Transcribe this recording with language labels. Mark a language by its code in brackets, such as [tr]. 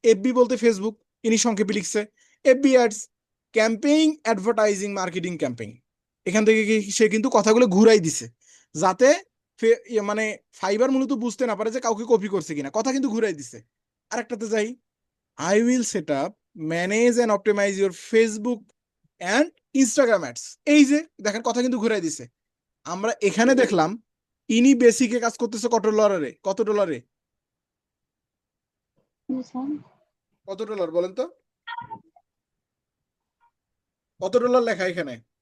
[bn] FB বলতে Facebook, ইনি সংক্ষেপে লিখছে FB ads, campaign advertising marketing campaign. এখান থেকে সে কিন্তু কথাগুলো ঘুরাই দিছে, যাতে মানে ফাইবার মূলত বুঝতে না পারে যে কাউকে কপি করছে কিনা, কথা কিন্তু ঘুরাই দিছে। আরেকটাতে যাই, [en] I will set up, manage and optimize your Facebook and Instagram ads. [bn] এই যে দেখেন কথা কিন্তু ঘুরাই দিছে। আমরা এখানে দেখলাম ইনি বেসিকে কাজ করতেছে কত ডলারে জি স্যার, কত ডলার বলেন তো, কত ডলার লেখা এখানে?